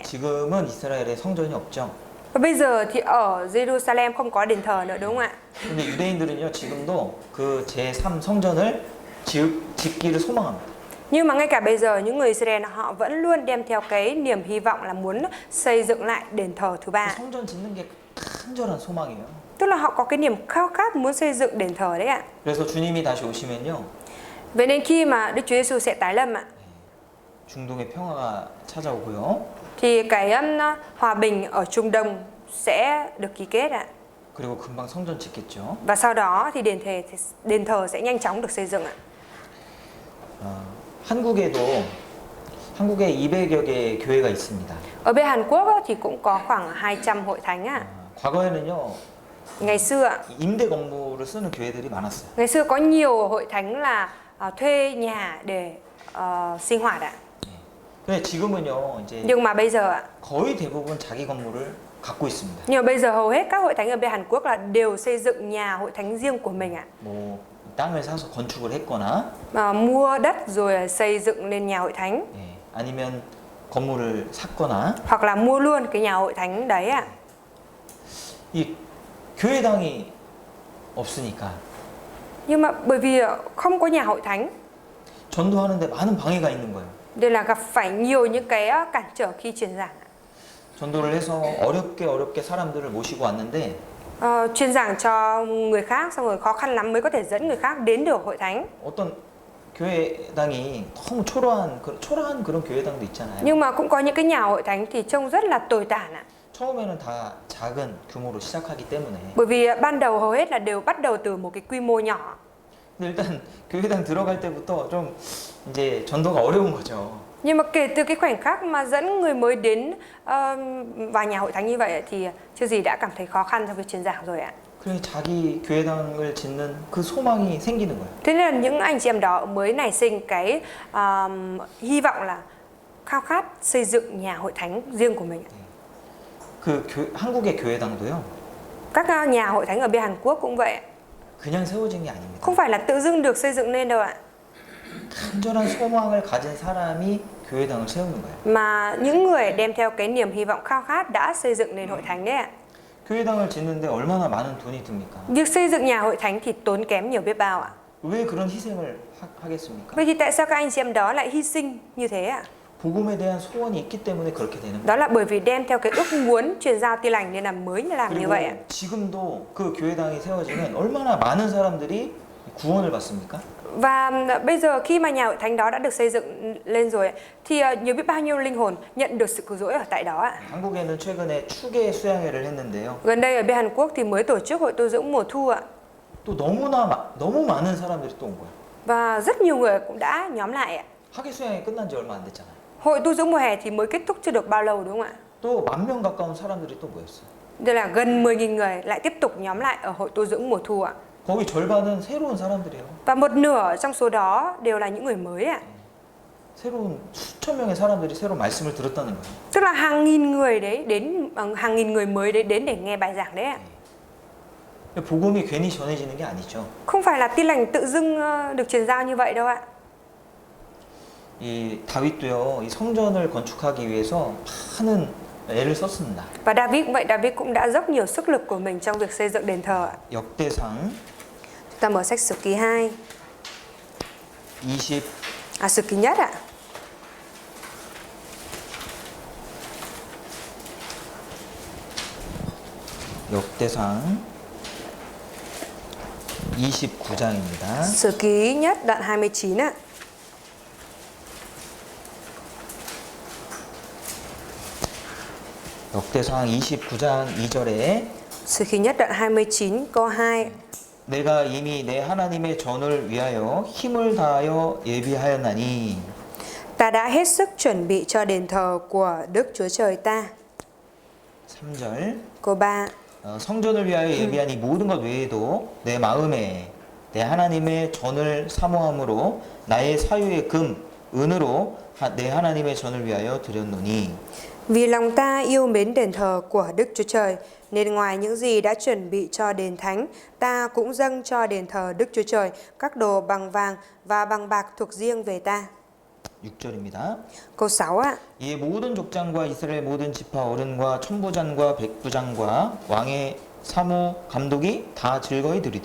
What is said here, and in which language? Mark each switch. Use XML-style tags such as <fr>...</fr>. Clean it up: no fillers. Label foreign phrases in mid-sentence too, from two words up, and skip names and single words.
<ko>지금은 이스라엘에 성전이 없죠.</ko> <vi>Và bây giờ thì ở Jerusalem không có đền thờ nữa, đúng không ạ?</vi> <ko>근데 유대인들은요 지금도 그 제3 성전을 짓기를 소망합니다.</ko> <vi>Nhưng mà ngay cả bây giờ những người Israel họ vẫn luôn đem theo cái niềm hy vọng là muốn xây dựng lại đền thờ thứ ba.</vi> <ko>성전 짓는 게 간절한 소망이에요.</ko> <vi>Tức là họ có cái niềm khao khát muốn xây dựng đền thờ đấy ạ.</vi> <ko>그래서 주님이 다시 오시면요.</ko> <vi>Vậy nên khi mà Đức Chúa Giêsu sẽ tái lâm ạ,</vi> <ko>중동의 평화가 찾아오고요.</ko> <vi>thì cái hòa bình ở Trung Đông sẽ được ký kết ạ.</vi> <ko>그리고 금방 성전 짓겠죠.</ko> <vi>Và sau đó thì đền thờ sẽ nhanh chóng được xây dựng ạ.</vi> <ko>한국에 200여 개의 교회가 있습니다.</ko> <vi>Ở bên Hàn Quốc thì cũng có khoảng 200 hội thánh ạ.</vi> <ko>과거에는요.</ko> <vi>Ngày xưa ạ,</vi> <ko>임대 건물을 쓰는 교회들이 많았어요.</ko> <vi>ngày xưa có nhiều hội thánh là thuê nhà để sinh hoạt ạ.</vi> <ko>근데 지금은요. 이제</ko> <vi>Nhưng mà bây giờ ạ,</vi> <ko>거의 대부분 자기 건물을 갖고 있습니다.</ko> <vi>nhưng mà bây giờ hầu hết các hội thánh ở bên Hàn Quốc là đều xây dựng nhà hội thánh riêng của mình ạ.</vi> <ko>뭐 땅을 사서 건축을 했거나</ko> <vi>Mua đất rồi xây dựng lên nhà hội thánh,</vi> <ko>아니면 건물을 샀거나</ko> <vi>hoặc là mua luôn cái nhà hội thánh đấy ạ.</vi> <ko>이 교회당이 없으니까</ko> <vi>Nhưng mà bởi vì không có nhà hội thánh</vi> <ko>전도하는데 많은 방해가 있는 거예요.</ko> <vi>Đây là gặp phải nhiều những cái cản trở khi truyền giảng.</vi> <ko>전도를 해서 어렵게 사람들을 모시고 왔는데</ko> <vi>Truyền giảng cho người khác xong rồi khó khăn lắm mới có thể dẫn người khác đến được hội thánh.</vi> <ko>어떤 교회당이 너무 초라한 그런 교회당도 있잖아요.</ko> <vi>Nhưng mà cũng có những cái nhà hội thánh thì trông rất là tồi tàn ạ.</vi> <ko>처음에는 다 작은 규모로 시작하기 때문에.</ko> <vi>Bởi vì ban đầu hầu hết là đều bắt đầu từ một cái quy mô nhỏ.</vi> <ko>근데 일단 교회당 들어갈 때부터 좀 이제 전도가 어려운 거죠.</ko> <vi>Nhưng mà kể từ cái khoảnh khắc mà dẫn người mới đến vào nhà hội thánh như vậy thì chưa gì đã cảm thấy khó khăn trong việc truyền giảng rồi ạ.</vi> <ko>그래서 자기 교회당을 짓는 그 소망이 생기는 거예요.</ko> <vi>Thế nên là những anh chị em đó mới nảy sinh cái hy vọng là khao khát xây dựng nhà hội thánh riêng của mình.</vi> <ko>한국의 교회당도요.</ko> <vi>Các nhà hội thánh ở bên Hàn Quốc cũng vậy.</vi> <ko>그냥 세워진 게 아닙니다.</ko> <vi>Không phải là tự dưng được xây dựng nên đâu ạ.</vi> <ko>간절한 소망을 가진 사람이 교회당을 세우는 거예요.</ko> <vi>Mà những người đem theo cái niềm hy vọng khao khát đã xây dựng nên hội thánh đấy ạ.</vi> <ko>교회당을 짓는데 얼마나 많은 돈이 듭니까?</ko> <vi>Việc xây dựng nhà hội thánh thì tốn kém nhiều biết bao ạ.</vi> <ko>왜 그런 희생을 하겠습니까?</ko> <vi>Vậy thì tại sao các anh chị em đó lại hy sinh như thế ạ?</vi> <ko>복음에 대한 소원이 있기 때문에 그렇게 되는</ko> <vi>Đó</vi> <ko>거예요.</ko> <vi>là bởi vì đem theo cái ước muốn truyền giao tin lành nên là mới làm như vậy ạ.</vi> <ko>그리고 지금도 그 교회당이 세워지면 얼마나 많은 사람들이 구원을 받습니까?</ko> <vi>Và bây giờ khi mà nhà hội thánh đó đã được xây dựng lên rồi thì nhiều biết bao nhiêu linh hồn nhận được sự cứu rỗi ở tại đó ạ.</vi> <ko>한국에는 최근에 추계 수양회를 했는데요.</ko> <vi>Gần đây ở bên Hàn Quốc thì mới tổ chức hội tu dưỡng mùa thu ạ.</vi> <ko>또 너무 많은 사람들이 또 온 거예요.</ko> <vi>Và rất nhiều người cũng đã nhóm lại ạ.</vi> <ko>학예 수양회 끝난 지 얼마 안 됐잖아요.</ko> <vi>Hội tu dưỡng mùa hè thì mới kết thúc chưa được bao lâu đúng không ạ?</vi> <ko>또 10,000명 가까운 사람들이 또 모였어요.</ko> <vi>Đây là gần 10.000 người lại tiếp tục nhóm lại ở hội tu dưỡng mùa thu ạ.</vi> <ko>거기 절반은 새로운 사람들이에요.</ko> <vi>Và một nửa trong số đó đều là những người mới ạ.</vi> <ko>새로운 수천 명의 사람들이 새로 말씀을 들었다는 거예요.</ko> <vi>Tức là hàng nghìn người đấy đến hàng nghìn người mới đấy đến để nghe bài giảng đấy ạ.</vi> <ko>복음이 괜히 전해지는 게 아니죠.</ko> <vi>Không phải là tin lành tự dưng được truyền giao như vậy đâu ạ.</vi> <ko>이 다윗도요. 이 성전을 건축하기 위해서 많은 애를 썼습니다.</ko> <vi>Và David cũng vậy, David cũng đã dốc nhiều sức lực của mình trong việc xây dựng đền thờ ạ.</vi> <ko>역대상</ko> <vi>Chúng ta mở sách Sử Ký 2.</vi> <ko>20</ko> <vi>Sử Ký Nhất ạ.</vi> <ko>역대상 29장입니다.</ko> <vi>Sử Ký Nhất đoạn 29 ạ.</vi> <ko>역대상 29장 2절에</ko> <vi>Sử Ký Nhất đoạn 29 câu 2.</vi> <ko>내가 이미 내 하나님의 전을 위하여 힘을 다하여 예비하였나니</ko> <vi>Ta đã hết sức chuẩn bị cho đền thờ của Đức Chúa Trời ta.</vi> <ko>3절</ko> <vi>Câu 3.</vi> <ko>성전을 위하여 예비한 이 모든 것 외에도 내 마음에 내 하나님의 전을 사모함으로 나의 사유의 금, 은으로 내 하나님의 전을 위하여 드렸노니</ko> <vi>Vì lòng ta yêu mến đền thờ của Đức Chúa Trời, nên ngoài những gì đã chuẩn bị cho đền thánh, ta cũng dâng cho đền thờ Đức Chúa Trời các đồ bằng vàng và bằng bạc thuộc riêng về ta.</vi> <ko>6절입니다.</ko> <vi>Câu 6 ạ.</vi> <ko>이에 모든 족장과 이스라엘 모든 지파 어른과 천부장과 백부장과 왕의 사무 감독이 다 즐거이 들이되</ko>